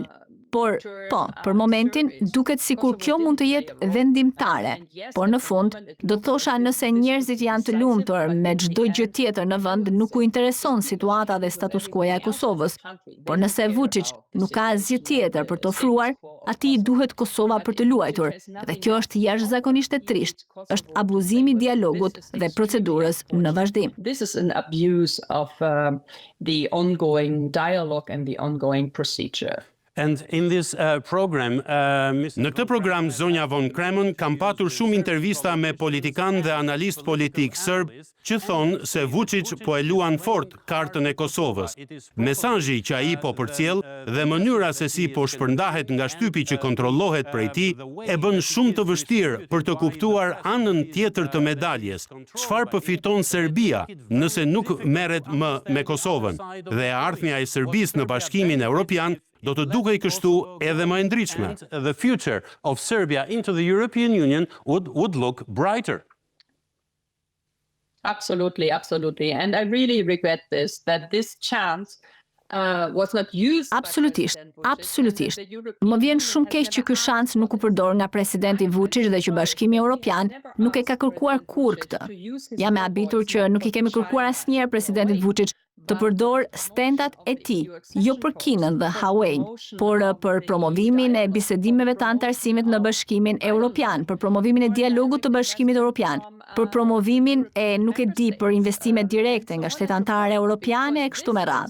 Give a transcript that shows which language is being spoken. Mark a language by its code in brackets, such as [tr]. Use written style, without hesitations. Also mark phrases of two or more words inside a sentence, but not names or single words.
[sq] Por, për momentin, duket sikur kjo mund të jetë vendimtare, por në fund, do thosha nëse njerëzit janë të lumtur me çdo gjë tjetër në vend, nuk u intereson situata dhe status quo-ja e Kosovës, por nëse Vučić nuk ka asgjë tjetër për të ofruar, atij duhet Kosova për të luajtur, dhe kjo është jashtëzakonisht e trisht, është abuzimi i dialogut dhe procedurës në vazhdim. [en] This is an abuse of the ongoing dialogue and the ongoing procedure. And in this program, [sq] Në këtë program, zonja von Kremen kam patur shumë intervista me politikan dhe analistë politik sërb që thonë se Vučić po e luan fort kartën e Kosovës. Mesazhi që ai po përcjell dhe mënyra se si po shpërndahet nga shtypi që kontrollohet prej tij e bën shumë të vështirë për të kuptuar anën tjetër të medaljes. Çfarë përfiton Serbia nëse nuk merret më me Kosovën dhe e ardhmja e Serbisë në Bashkimin Evropian do të dukej kështu edhe më e ndritshme. [en] the future of Serbia into the European Union would look brighter. Absolutely, absolutely. And I really regret this, that this chance was not used. [sq] Absolutisht, absolutisht. Më vjen shumë keq që ky shans nuk u përdor nga presidenti Vučić dhe që Bashkimi Evropian nuk e ka kërkuar kurrë këtë. Jam e habitur që nuk i kemi kërkuar asnjëherë presidentit Vučić të përdor stendat e tij, jo për Kinën dhe Huawei, por për promovimin e bisedimeve të anëtarësimit në Bashkimin Evropian, për promovimin e dialogut të Bashkimit Evropian, për promovimin e nuk e di për investime direkte nga shtetë anëtare europiane e kështu me radhë.